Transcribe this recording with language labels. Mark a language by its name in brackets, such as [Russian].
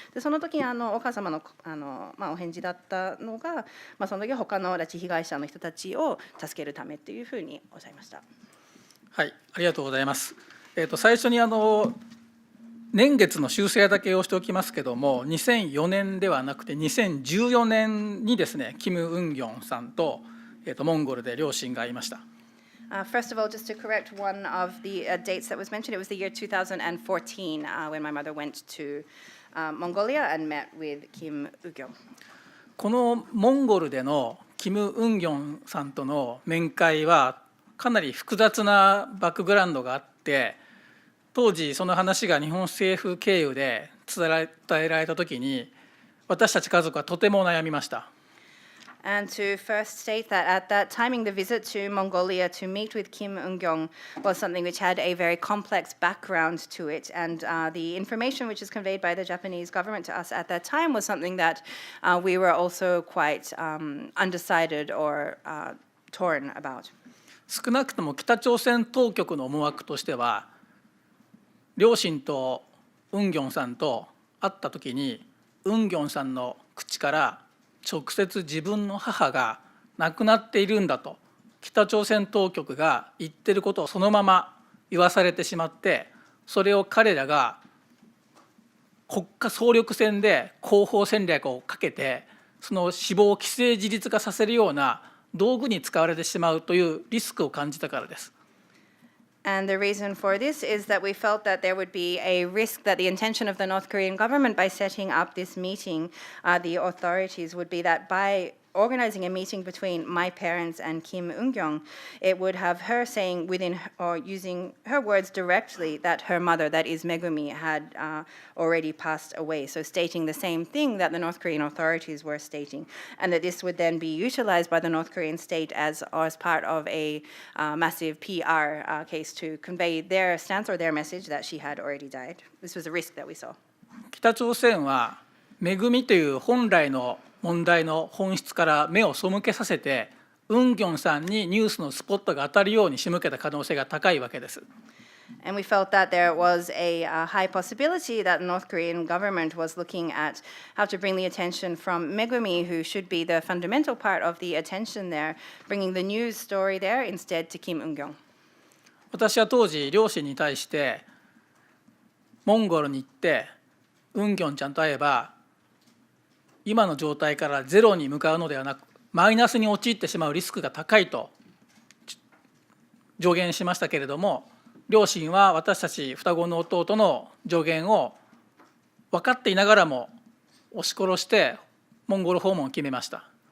[Japanese] でその時にお母様のお返事だったのが、その時は他の拉致被害者の人たちを助けるためというふうにおっしゃいました。はい、ありがとうございます。最初に年月の修正だけをしておきますけども、2004年ではなくて2014年にですね、キム・ウンギョンさんと、モンゴルで両親が会いました。 [English] First of all, just to correct one of the dates that was mentioned, it was the year 2014 when my mother went to Mongolia and met with Kim Ugyeong. [Japanese] このモンゴルでのキム・ウンギョンさんとの面会はかなり複雑なバックグラウンドがあって、当時その話が日本政府経由で伝えられた時に、私たち家族はとても悩みました。 [English] And to first state that at that timing, the visit to Mongolia to meet with Kim Eun-kyung was something which had a very complex background to it. And the information which is conveyed by the Japanese government to us at that time was something that we were also quite undecided or torn about. [Japanese] 少なくとも北朝鮮当局の思惑としては、両親とウンギョンさんと会った時に、ウンギョンさんの口から直接自分の母が亡くなっているんだと北朝鮮当局が言ってることをそのまま言わされてしまって、それを彼らが国家総力戦で広報戦略をかけて、その死亡を既成事実化させるような道具に使われてしまうというリスクを感じたからです。 [English] And the reason for this is that we felt that there would be a risk that the intention of the North Korean government by setting up this meeting, the authorities would be that by organizing a meeting between my parents and Kim Eun-kyung, it would have her saying within or using her words directly that her mother, that is Megumi, had already passed away. So stating the same thing that the North Korean authorities were stating, and that this would then be utilized by the North Korean state as part of a massive PR case to convey their stance or their message that she had already died. This was a risk that we saw. [Japanese] 北朝鮮はめぐみという本来の問題の本質から目を背けさせて、ウンギョンさんにニュースのスポットが当たるように仕向けた可能性が高いわけです。 [English] And we felt that there was a high possibility that the North Korean government was looking at how to bring the attention from Megumi, who should be the fundamental part of the attention there, bringing the news story there instead to Kim Eun-kyung. [Japanese] 私は当時両親に対してモンゴルに行ってウンギョンちゃんと会えば今の状態からゼロに向かうのではなくマイナスに陥ってしまうリスクが高いと助言しましたけれども、両親は私たち双子の弟の助言を分かっていながらも押し殺してモンゴル訪問を決めました。